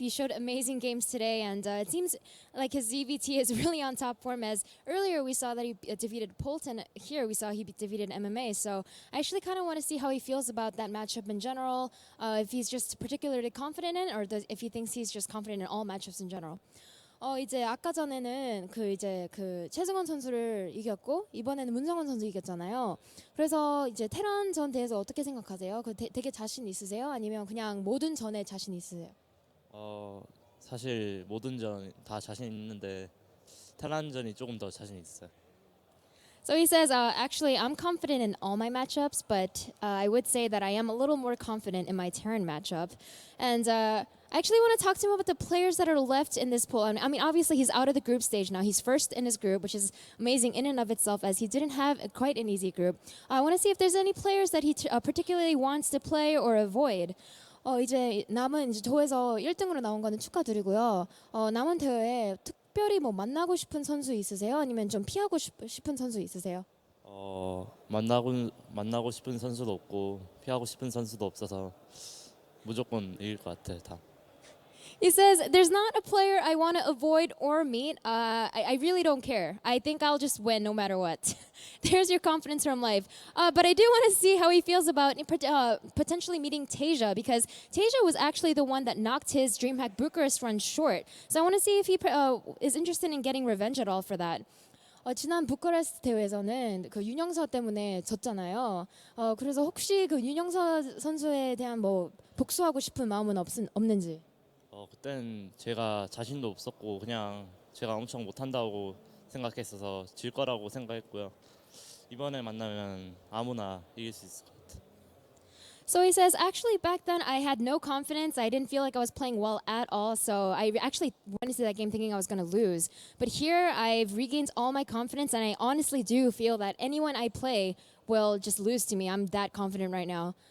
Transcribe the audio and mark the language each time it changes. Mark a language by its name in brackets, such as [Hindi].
[English] You showed amazing games today, and it seems like his ZVT is really on top form, as earlier we saw that he defeated Polt, and here we saw he defeated MMA. So I actually kind of want to see how he feels about that matchup in general, if he's just particularly confident in it, or if he thinks he's just confident in all matchups in general. [Korean] 이제 아까 전에는 최승원 선수를 이겼고 이번에는 문성원 선수 이겼잖아요. 그래서 이제 테란전 대해서 어떻게 생각하세요? 되게 자신 있으세요? 아니면 그냥 모든 전에 자신 있으세요? 사실 모든 전 다 자신 있는데 테란전이 조금 더 자신 있어요. [English] So he says, actually, I'm confident in all my matchups, but I would say that I am a little more confident in my Terran matchup. And I actually want to talk to him about the players that are left in this pool. I mean, obviously, he's out of the group stage now. He's first in his group, which is amazing in and of itself, as he didn't have quite an easy group. I want to see if there's any players that he particularly wants to play or avoid. [Korean] 이제 남은 이제 조에서 1등으로 나온 거는 축하드리고요. 남은 대회에 특별히 뭐 만나고 싶은 선수 있으세요? 아니면 좀 피하고 싶은 선수 있으세요? 만나고 싶은 선수도 없고 피하고 싶은 선수도 없어서 무조건 이길 것 같아 다. [English] He says, there's not a player I want to avoid or meet. I really don't care. I think I'll just win no matter what. There's your confidence from life. But I do want to see how he feels about potentially meeting Tasia, because Tasia was actually the one that knocked his Dreamhack Bucharest run short. So I want to see if he is interested in getting revenge at all for that. [Korean] 지난 부카레스트 대회에서는 그 윤영서 때문에 졌잖아요. 그래서 혹시 그 윤영서 선수에 대한 뭐 복수하고 싶은 마음은 없는지? 그땐 제가 자신도 없었고 그냥 제가 엄청 못한다고 생각했어서 질 거라고 생각했고요. 이번에 만나면 아무나 이길 수 있을 것 같아요. [English] So he says, actually, back then I had no confidence. I didn't feel like I was playing well at all. So I actually went into that game thinking I was going to lose. But here I've regained all my confidence, and I honestly do feel that anyone I play will just lose to me. I'm that confident right now.